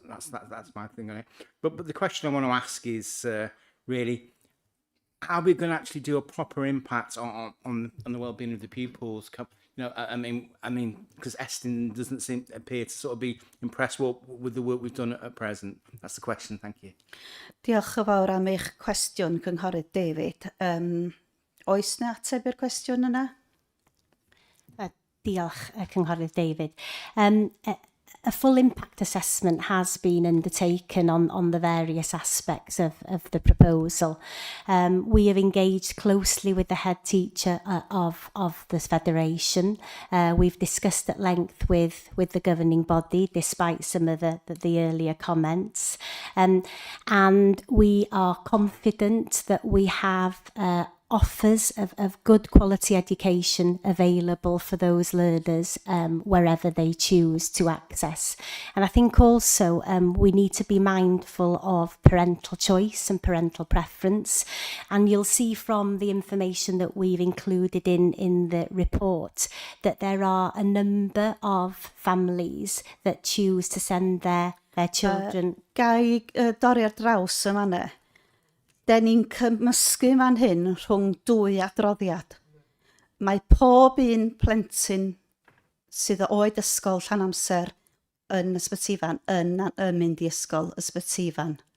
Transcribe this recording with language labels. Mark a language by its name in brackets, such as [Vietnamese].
[English] That's my thing on it. But the question I want to ask is really, how are we going to actually do a proper impact on the well-being of the pupils? You know, I mean, because Estin doesn't appear to sort of be impressed with the work we've done at present. That's the question. Thank you. [Welsh] Diolch yn fawr am eich cwestiwn, cynghorydd David. Oes na ateb i'r cwestiwn yna? Diolch, cynghorydd David. [English] A full impact assessment has been undertaken on the various aspects of the proposal. We have engaged closely with the head teacher of this federation. We've discussed at length with the governing body, despite some of the earlier comments. And we are confident that we have offers of good quality education available for those learners wherever they choose to access. And I think also we need to be mindful of parental choice and parental preference. And you'll see from the information that we've included in the report that there are a number of families that choose to send their children. [Welsh] Gai dorri'r draws yma ne. Da ni'n cymysgu fan hyn rhwng dwy adroddiad. Mae pob un plentyn sydd o oed ysgol llawn amser yn Ysbyty-fan yn mynd i ysgol Ysbyty-fan.